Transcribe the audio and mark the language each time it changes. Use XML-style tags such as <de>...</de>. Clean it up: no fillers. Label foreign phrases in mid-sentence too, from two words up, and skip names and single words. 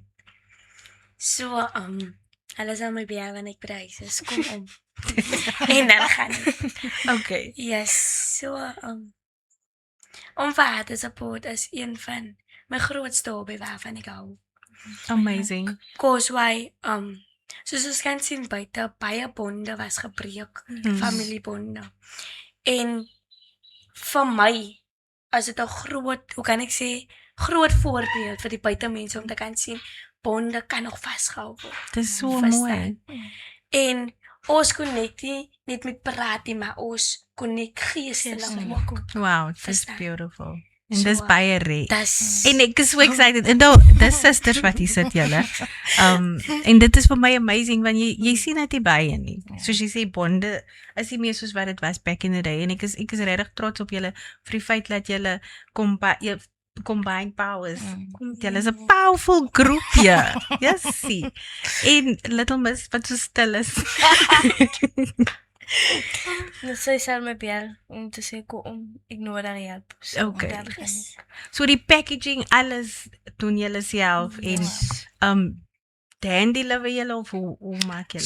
<af>So, hulle sal my bel wanneer ek prys is. Kom om. En dan gaan ek. Okay. Yes, so, om vir haar te support is een van my grootste hobby waarvan ek hou. Amazing.</af> <en>Cause why,</en> <af>Soos ons kan sien buite, baie bonde was gebreek, familiebonde. En vir my, as dit 'n groot, hoe kan ek sê, groot voorbeeld vir die buitemense om te kan sien, bonde kan nog vasgehou word. Dit is so Verstaan? mooi. En ons connect nie net met praat nie, maar ons connect geestelik ook.</af> <en>Wow, this is Verstaan. beautiful. En</en> <af>So, dis baie rare. Dis En ek is so excited. En nou, dis sisters wat hier sit julle. En dit is vir my amazing want jy sien dit nie baie nie. Soos jy sê bonde is nie meer soos wat dit was</af> <en>back in the day</en> <af>en ek is regtig trots op julle vir die feit dat julle</af> <en>combine powers.</en> <af>Julle is 'n powerful groep ja.</af> <en>Yes, see.</en> <af>En Little Miss wat so stil is. Dus sy sal my bel om te sê kom, ek nodig help. So, Okay. dan gaan ek. So die packaging alles doen julle self en dan deliver julle of hoe maak julle?</af>